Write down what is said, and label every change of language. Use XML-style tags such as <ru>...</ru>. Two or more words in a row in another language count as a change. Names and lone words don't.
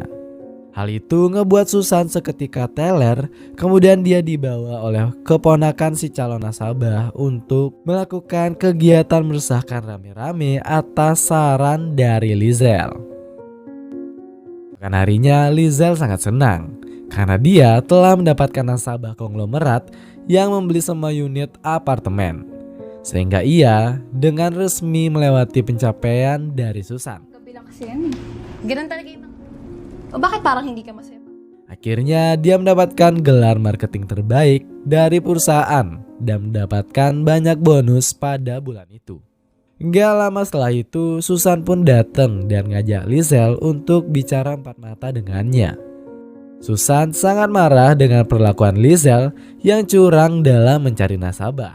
<id>Hal itu ngebuat Susan seketika teler, kemudian dia dibawa oleh keponakan si calon nasabah untuk melakukan kegiatan meresahkan rame-rame atas saran dari Lizelle. Bukan harinya Lizelle sangat senang karena dia telah mendapatkan nasabah konglomerat yang membeli semua unit apartemen. Sehingga ia dengan resmi melewati pencapaian dari Susan.</id> <tl>Kabilang kasi yan. Ganun talaga yung O bakit parang hindi ka masaya?</tl> <id>Akhirnya dia mendapatkan gelar marketing terbaik dari perusahaan dan mendapatkan banyak bonus pada bulan itu. Gak lama setelah itu Susan pun datang dan ngajak Lizelle untuk bicara empat mata dengannya. Susan sangat marah dengan perlakuan Lizelle yang curang dalam mencari nasabah.</id>